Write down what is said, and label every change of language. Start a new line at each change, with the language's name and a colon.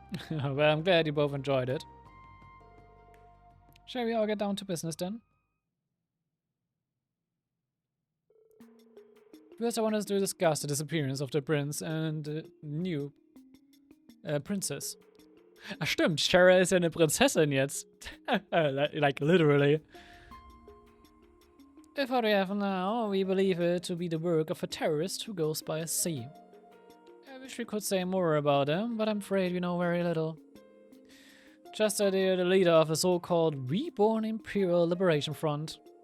English: Well, I'm glad you both enjoyed it. Shall we all get down to business then? First, I want us to discuss the disappearance of the prince and the new princess.
German: Ach stimmt, Shara ist ja eine Prinzessin jetzt.
English: like literally. If what we have now, we believe it to be the work of a terrorist who goes by sea. I wish we could say more about him, but I'm afraid we know very little. Just that they're the leader of a so-called Reborn Imperial Liberation Front.